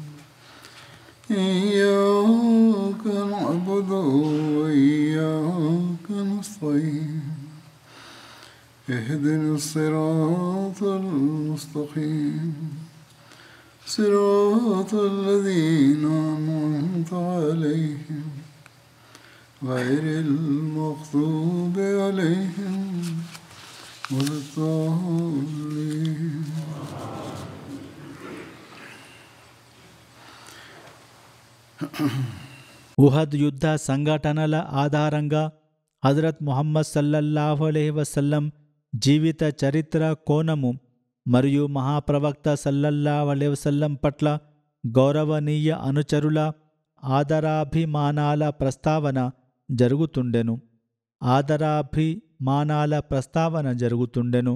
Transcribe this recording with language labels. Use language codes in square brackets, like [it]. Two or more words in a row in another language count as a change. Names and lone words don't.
[ar] إياك نعبد وإياك نستعين اهدنا الصراط المستقيم صراط الذين أنعمت عليهم غير المغضوب عليهم ولا الضالين. [te] ఉహద్ యుద్ధ సంఘటనల ఆధారంగా హజరత్ ముహమ్మద్ [ar] صلى الله عليه وسلم [te] జీవిత చరిత్ర కోణము మరియు మహాప్రవక్త [ar] صلى الله عليه وسلم [te] పట్ల గౌరవనీయ అనుచరుల ఆదరాభిమానాల ప్రస్తావన జరుగుతుండెను.